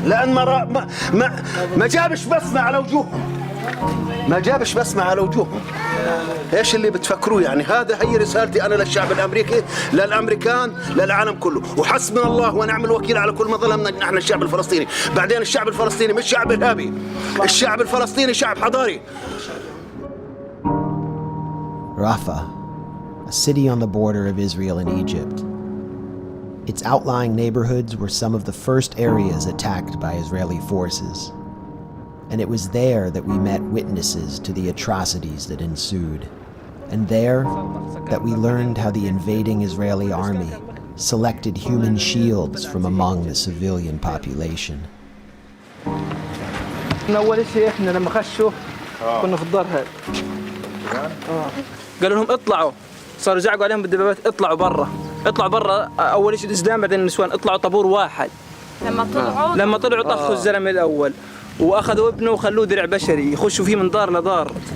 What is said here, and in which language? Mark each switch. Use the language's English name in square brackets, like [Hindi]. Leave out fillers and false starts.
[Arabic] لان ما جابش بسمه على وجوههم. ايش اللي بتفكروه يعني؟ هي رسالتي انا للشعب الامريكي، للامريكان، للعالم كله، وحسبنا الله ونعم الوكيل على كل ما ظلمنا نحن الشعب الفلسطيني. بعدين الشعب الفلسطيني مش شعب ارهابي، الشعب الفلسطيني شعب حضاري. [English] Rafah, a city on the border of Israel and Egypt. Its outlying neighborhoods were some of the first areas attacked by Israeli forces. And it was there that we met witnesses to the atrocities that ensued. And there that we learned how the invading Israeli army selected human shields from among the civilian population. [Arabic] أول شيء إحنا لما خشوا كنا في الدار هذا. قالوا لهم اطلعوا، صاروا يزعقوا عليهم بالدبابات اطلعوا برا. أول شيء الإسلام بعدين النسوان اطلعوا طابور واحد. لما طلعوا طفوا الزلمة الأول واخذوا ابنه وخلوه درع بشري يخشوا فيه من دار لدار.